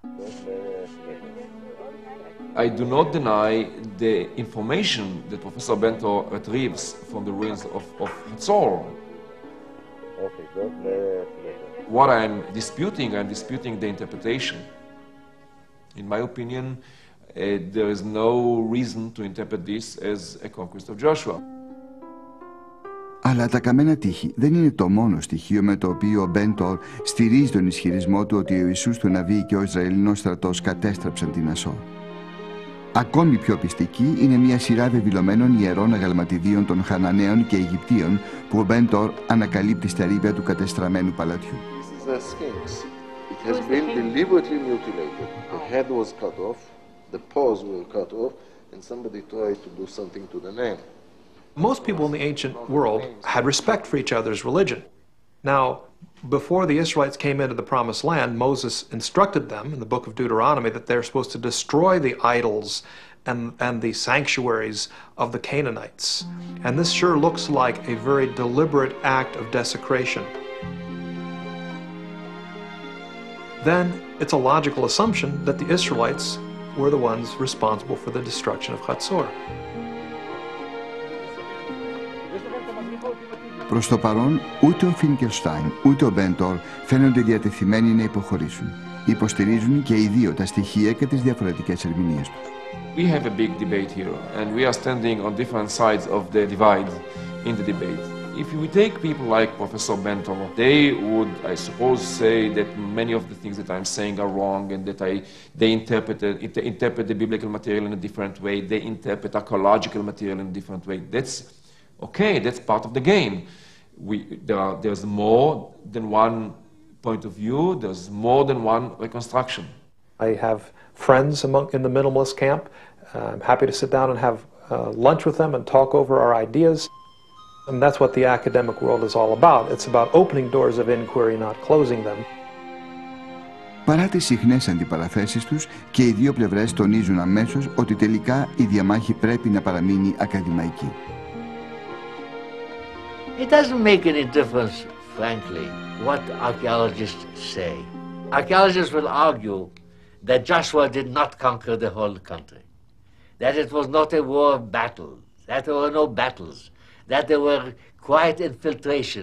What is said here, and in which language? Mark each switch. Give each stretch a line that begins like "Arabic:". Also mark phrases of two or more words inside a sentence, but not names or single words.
English: I do not deny the information that Professor Bento retrieves from the ruins of Hatzor. Okay, what I'm disputing the interpretation. In my opinion, there is no reason to interpret this as a conquest of Joshua.
Greek: Αλλά τα καμένα τείχη δεν είναι το μόνο στοιχείο με το οποίο ο Μπεντόρ στηρίζει τον ισχυρισμό του ότι ο Ιησούς του Ναβί και ο Ισραηλινός στρατός κατέστρεψαν την Ασόρ. Ακόμη πιο πιστική είναι μια σειρά βεβηλωμένων ιερών αγαλματιδίων των Χαναναίων και Αιγυπτίων που ο Μπεντόρ ανακαλύπτει στα ρήπια του κατεστραμμένου παλατιού.
English: This is a sphinx. It has been deliberately mutilated. The head was cut off, the paws were cut off, and somebody tried to do something to the name. Most people in the ancient world had respect for each other's religion. Now, before the Israelites came into the Promised Land, Moses instructed them in the book of Deuteronomy that they're supposed to destroy the idols and the sanctuaries of the Canaanites. And this sure looks like a very deliberate act of desecration. Then it's a logical assumption that the Israelites were the ones responsible for the destruction of Hatzor.
Greek: Προς το παρόν, ούτε ο Φίνκελστάιν ούτε ο Μπεντόρ φαίνονται διατεθειμένοι να υποχωρήσουν. Υποστηρίζουν και οι δύο τα στοιχεία και τις διαφορετικές ερμηνείες τους.
English: We have a big debate here, and we are standing on different sides of the divide in the debate. If we take people like Professor Bento, they would, I suppose, say that many of the things that I'm saying are wrong and that they interpret the biblical material in a different way, they interpret archaeological material in a different way. That's okay, that's part of the game. There's more than one point of view, there's more than one reconstruction. I have friends in the minimalist camp. I'm happy to sit down and have lunch with them and talk over our ideas. And that's what the academic world is all about. It's about opening doors of inquiry, not closing them.
Greek: Παρά τις συχνές αντιπαραθέσεις τους, και οι δύο πλευρές τονίζουν αμέσως ότι τελικά η διαμάχη πρέπει να παραμείνει ακαδημαϊκή.
English: It doesn't make any difference, frankly, what archaeologists say. Archaeologists will argue that Joshua did not conquer the whole country, that it was not a war of battle, that there were no battles, that there were quiet infiltration.